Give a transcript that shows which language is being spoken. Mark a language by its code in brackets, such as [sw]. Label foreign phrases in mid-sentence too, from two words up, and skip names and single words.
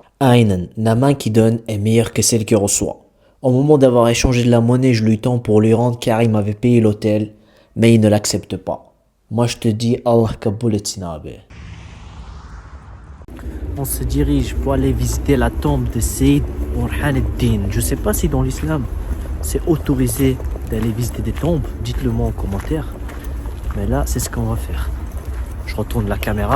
[fr] Aynen, la main qui donne est meilleure que celle qui reçoit. Au moment d'avoir échangé de la monnaie, je lui tends pour lui rendre car il m'avait payé l'hôtel, mais il ne l'accepte pas. Moi je te dis [tr] Allah kabul etsin abi. [fr] On se dirige pour aller visiter la tombe de Seyyid Burhan ad-Din. Je sais pas si dans l'islam c'est autorisé d'aller visiter des tombes, dites-le moi en commentaire. Mais là, c'est ce qu'on va faire. Je retourne la caméra.